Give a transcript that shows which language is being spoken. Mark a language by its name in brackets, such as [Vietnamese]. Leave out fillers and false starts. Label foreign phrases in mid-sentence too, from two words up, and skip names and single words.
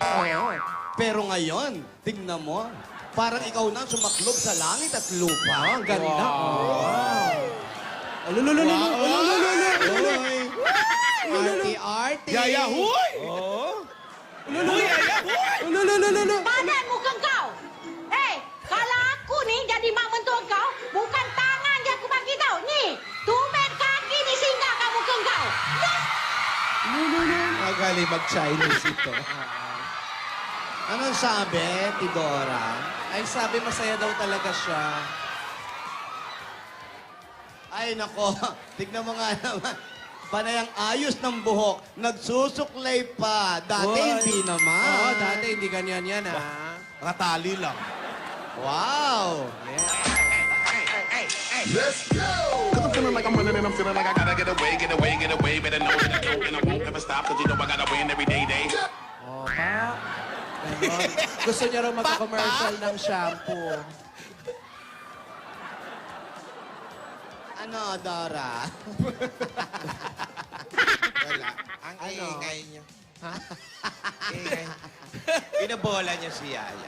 [Filipino] Pero ngayon, tignan mo, parang ikaw na sumaklob sa langit at lupa. Ang ganda. Arte-arte. Yaya, huy! Huy, Yaya, huy! [Malay] Badan muka kau. Kalau aku ni jadi mak mentua kau, bukan tangan je aku bagi tau. Ni, tumit kaki ni singgah kat muka kau. [Filipino] Magaling mag-Chinese ito. Anong sabi, Tidora? Ay, sabi masaya daw talaga siya. Ay, nako, tignan mo nga naman. Panay ang ayos ng buhok, nagsusuklay pa. Dati Hoy. hindi naman. Oo, dati hindi ganyan yan, ha? Nakatali lang. Wow! [English] Yeah. Let's go! feeling like I'm running and I'm feeling like I gotta get away, get away, get away. Better know that I don't and I won't ever stop. Cause you know I gotta win every day. [Filipino] Oh, pa. Ganon. Gusto niya raw magka-commercial ng shampoo. Ano, Dora? Wala. Ang ingay niya. Ha? Ingay. Binabola niya si Yaya.